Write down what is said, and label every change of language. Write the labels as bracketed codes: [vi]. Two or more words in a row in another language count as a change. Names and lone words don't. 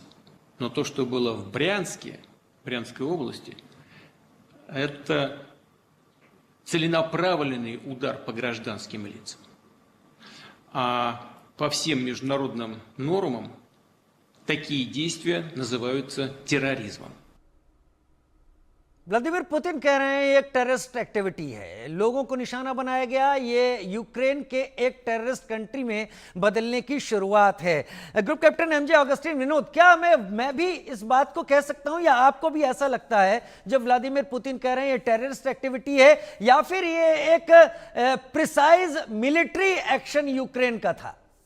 [ru] Но то, что было в Брянской области, это целенаправленный удар по гражданским лицам. А по всем международным нормам такие действия называются терроризмом. [hi] व्लादिमीर पुतिन कह रहे हैं ये एक [en] terrorist activity [hi] है, लोगों को निशाना बनाया गया, ये यूक्रेन के एक [en] terrorist country [hi] में बदलने की शुरुआत है। [en] group captain [hi] एमजे ऑगस्टिन विनोद, क्या मैं भी इस बात को कह सकता हूं, या आपको भी ऐसा लगता है जब व्लादिमीर पुतिन कह रहे हैं ये [en] terrorist activity [hi] है, या फिर ये एक [en] precise military action [hi] यूक्रेन का था?